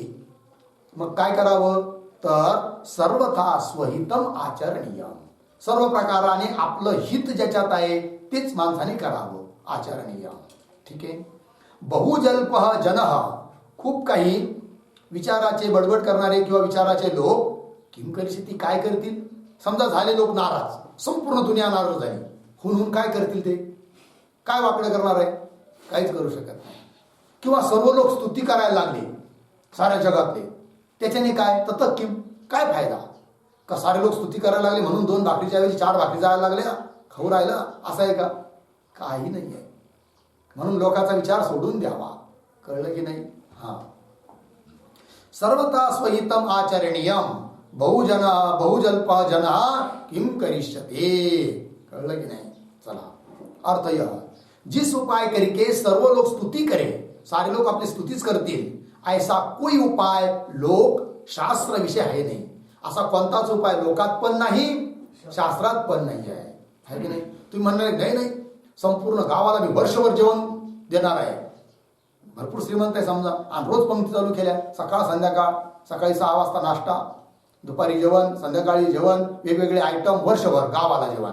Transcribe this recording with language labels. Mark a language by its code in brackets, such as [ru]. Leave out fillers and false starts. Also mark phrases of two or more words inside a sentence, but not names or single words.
[mr] मग काय करावं तर [sa] सर्वथा स्वहितम आचरणीय, [mr] सर्व प्रकाराने आपलं हित ज्याच्यात आहे तेच माणसाने करावं, आचरणीय. ठीक आहे. [sa] बहुजल्पः जनः, [mr] खूप काही विचाराचे बडबड करणारे किंवा विचाराचे लोक [sa] किम करिष्यति, [mr] काय करतील. समजा झाले लोक नाराज, संपूर्ण दुनिया नाराज झाली, हुन काय करतील, ते काय वाकडं करणार आहे, काहीच करू शकत नाही. किंवा सर्व लोक स्तुती करायला लागले साऱ्या जगातले, त्याच्याने काय [sa] ततः किम, [mr] काय फायदा. का सारे लोक स्तुती करायला लागले म्हणून 2 भाकरीच्या ऐवजी 4 भाकरी जायला लागल्या, खाऊ राहिला, असं आहे का, काही नाही आहे. म्हणून लोकांचा विचार सोडून द्यावा. कळलं की नाही. हा, [sa] सर्वथा स्वहितम आचरणीयम बहुजल्प जनः किम करिष्यते. [mr] कळलं की नाही. [hi] चला, अर्थ यह, जिस उपाय करके सर्व लोग स्तुति करें, सारे लोग अपनी [mr] स्तुतीच करतील, [hi] ऐसा कोई उपाय लोक शास्त्र विषय [mr] आहे नाही. असा कोणताच उपाय लोकात पण नाही, शास्त्रात पण नाही आहे की नाही. तुम्ही म्हणणार नाही नाही, संपूर्ण गावाला मी वर्षभर जेवण देणार आहे, भरपूर श्रीमंत आहे समजा, आणि रोज पंक्ती चालू केल्या, सकाळ संध्याकाळ, सकाळी 6 वाजता नाश्ता, दुपारी जेवण, संध्याकाळी जेवण, वेगवेगळे आयटम, वर्षभर गावाला जेवण.